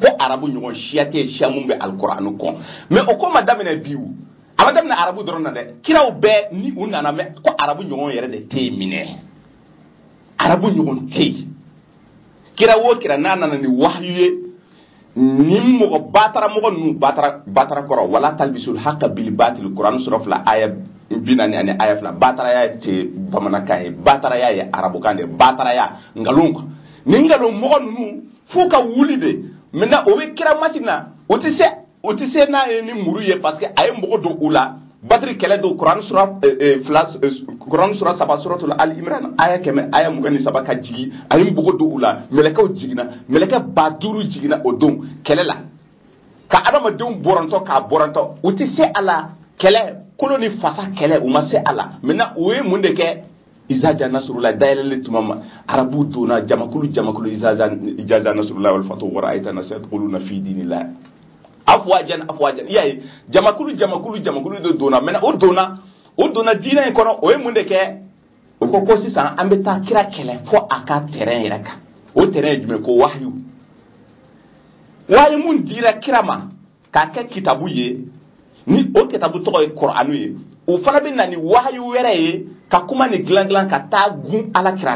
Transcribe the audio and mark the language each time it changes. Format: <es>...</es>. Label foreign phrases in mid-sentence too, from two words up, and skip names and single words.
<bm>arabu ɲɔgɔn siya tɛ siya mun bɛ alkur'anu kɔn mais o ko ma daminɛ bi o a ma daminɛ arabu dɔrɔn na dɛ kiraw bɛɛ ni u nana mɛ ko arabu ɲɔgɔn yɛrɛ de tɛ yen minɛ arabu ɲɔgɔn tɛ yen kira o kira n'a nana ni wahyu ye ni mɔgɔ batara mɔgɔ ninnu batara kɔrɔ wala</bm> <ar>تلبس الحق بالباطل</ar> <bm>Quran sura 2 aya 40 ani aya 2 bataraya tɛ bamanankan ye bataraya ye arabukan de bataraya ngalon quoi ni ngalon mɔgɔ ninnu f'u ka wuli de maintenant o bɛ kira masina o tɛ se n'a ye ni muru ye</bm> <fr>parce que</fr> <bm>a ye mɔgɔ don u la badiri kɛlɛ don Quran sura 3 suratul al imran aya 23 ka jigi a ye mɔgɔ don u la mɛlɛkɛw jiginna mɛlɛkɛ 5000 jiginna o don kɛlɛ la ka adamadenw bɔrɔntɔ k'a bɔrɔntɔ u tɛ se a la kɛlɛ kolo ni fasa kɛlɛ u ma se a la maintenant u ye mun de kɛ</bm> <ar>إذا جاء نصر الله</ar> <bm>dayɛlɛlen tuma ma arabu donna jamakulu</bm> <ar>إذا جاء نصر الله والفتح ورأيت الناس يدخلون في دين الله أفواجا</ar> <bm>yayi jamakulu de donna maintenant o donna diinɛ in kɔnɔ o ye mun de kɛ o ko sisan an bɛ taa kira kɛlɛ fo a ka terrain yɛrɛ kan o terrain ye jumɛn ko wahyu mun dira kira ma k'a kɛ kitabu ye ni o kitabu tɔgɔ ye Qur'anu ye o fana bɛ na ni wahyu wɛrɛ ye ka kuma ni dilan ka taa gun alakira</bm>